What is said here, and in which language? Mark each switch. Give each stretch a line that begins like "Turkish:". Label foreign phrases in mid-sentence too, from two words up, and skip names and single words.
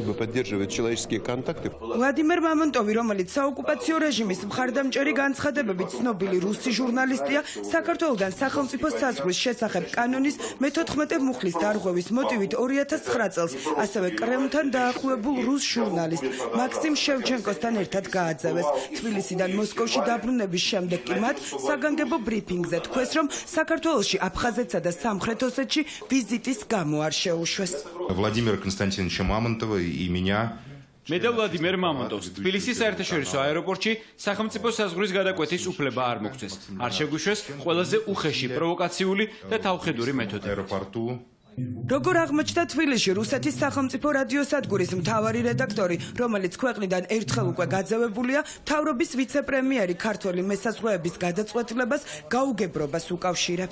Georgian: ვლადიმერ მამონტოვი, რომელიც საოკუპაციო რეჟიმის მხარდამჭერი განცხადებებით ცნობილი რუსი ჟურნალისტია, საქართველოსდან სახელმწიფო საზღვრის შესახებ კანონის მე-14 მუხლის დარღვევის მოტივით 2009 წელს ასევე კრემლთან დაახლოებულ რუს ჟურნალისტ მაქსიმ შევჩენკოსთან ერთად გააძევეს. თბილისიდან მოსკოვში დაბრუნების შემდეგ კი მათ საგანგებო ბრიფინგზე თქვეს, რომ საქართველოში აფხაზეთსა და სამხრეთ ოსეთში ვიზიტის გამო არ შეუშვეს.
Russian: Владимира Константиновича Мамонтова и меня
Georgian: მე და ვლადიმერ მამონტოვს თბილისის საერთაშორისო აეროპორტში სახელმწიფო საზღვრის გადაკვეთის უფლება არ მოგწეს. არ შეგვიშვეს ყველაზე უხეში პროვოკაციული და თავხედური მეთოდი. როგორ აღმოჩნდა თბილისში რუსეთის სახელმწიფო რადიოსადგურის მთავარი რედაქტორი, რომელიც ქვეყნიდან ერთხელ უკვე გაძევებულია, მთავრობის ვიცე-პრემიერი ქართველი მესაზღვრეების გადაწყვეტილებას გაუგებრობას უკავშირებს.